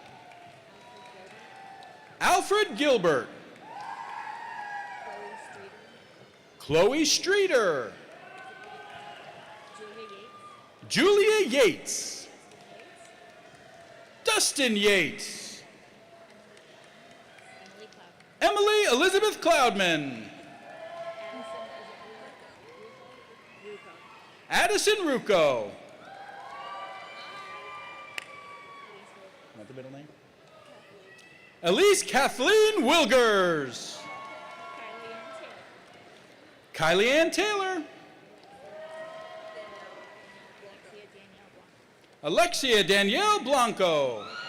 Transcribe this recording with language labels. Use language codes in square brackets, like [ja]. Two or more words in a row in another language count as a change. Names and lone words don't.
[en] Alfred Gilbert. Chloe Streeter. Julia Yates. Dustin Yates. Emily Elizabeth Cloudman. Addison Rucco. What's the middle name? Elise Kathleen Wilgers. Kylie Ann Taylor. Alexia Danielle Blanco.